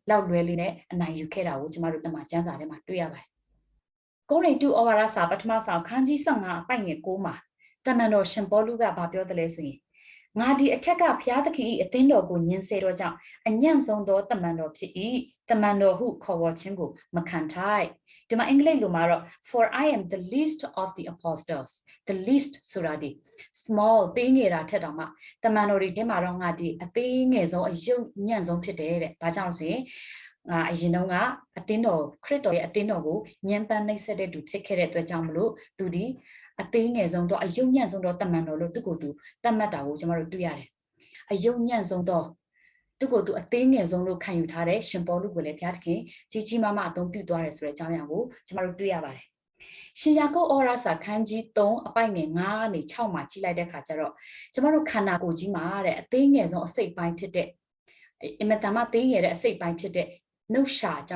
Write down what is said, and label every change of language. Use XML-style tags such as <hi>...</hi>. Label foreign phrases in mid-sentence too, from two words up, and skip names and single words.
<my>လောက်လွဲလေးနဲ့အနိုင်ယူခဲ့တာကိုကျမတို့တမန်ကျမ်းစာထဲမှာတွေ့ရပါတယ်ကိုရိန္သုဩဝါဒစာပထမဆောင်ခန်းကြီး15အပိုင်ငယ်9မှာတမန်တော်ရှင် ပေါလုကဘာပြောတယ်လဲဆိုရင်ငါဒီအထက်ကဘုရားသခင်၏အသင်းတော်ကိုညင်စေတော့ကြောင့်အညံ့ဆုံးသောတမန်တော်ဖြစ်၏တမန်တော်ဟုခေါ်ဝေါ်ခြင်းကိုမခံထိုက်ဒီမှာအင်္ဂလိပ်လိုမှာတော့</my> <en>for I am the least of the apostles the least</en> <my>ဆိုတာဒီ small သေးငယ်တာထက်တောင်မှတမန်တော်တွေထဲမှာတော့ငါဒီအသေးငယ်ဆုံးအယုတ်ညံ့ဆုံးဖြစ်တယ်တဲ့ဘာကြောင့်ဆိုရင်အရင်တုန်းကအသင်းတော်ခရစ်တော်ရဲ့အသင်းတော်ကိုညံပန်းနှိပ်စက်တဲ့သူ ဖြစ်ခဲ့တဲ့အတွက်ကြောင့်မလို့သူဒီအသေးငယ်ဆုံးတော့အယုတ်ညံ့ဆုံးတော့တမန်တော်လို့သူ့ကိုယ်သူတတ်မှတ်တာကိုကျွန်တော်တို့တွေ့ရတယ်အယုတ်ညံ့ဆုံးတော့သူ့ကိုယ်သူအသေးငယ်ဆုံးလို့ခံယူထားတဲ့ရှင်ပေါလုကိုလည်းဘုရားသခင်ကြီးကြီးမားမားအသုံးပြုသွားတယ်ဆိုတဲ့အကြောင်းအရာကိုကျွန်တော်တို့တွေ့ရပါတယ်ရှင်ယာကုပ်ဩဝါဒစာခန်းကြီး3အပိုင်ငယ်9ကနေ6မှာကြည့်လိုက်တဲ့အခါကျတော့ကျွန်တော်တို့ခန္ဓာကိုယ်ကြီးမှာတဲ့အသေးငယ်ဆုံးအစိတ်ပိုင်းဖြစ်တဲ့အင်မတန်မှသေးငယ်တဲ့အစိတ်ပိုင်းဖြစ်တဲ့နှုတ်ရှာအကြောင်း</my>